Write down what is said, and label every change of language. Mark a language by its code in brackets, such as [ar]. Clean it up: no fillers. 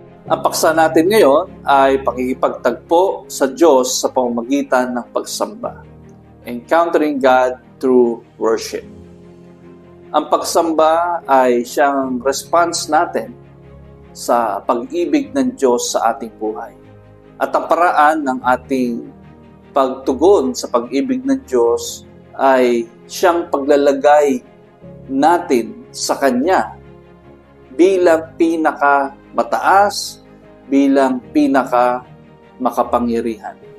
[tl] Ang paksa natin ngayon ay pakikipagtagpo sa Diyos sa pamamagitan ng pagsamba. [en] Encountering God through worship. [tl] Ang pagsamba ay siyang response natin sa pag-ibig ng Diyos sa ating buhay. At ang paraan ng ating pagtugon sa pag-ibig ng Diyos ay siyang paglalagay natin sa Kanya bilang pinaka-mataas, bilang pinaka-makapangyarihan.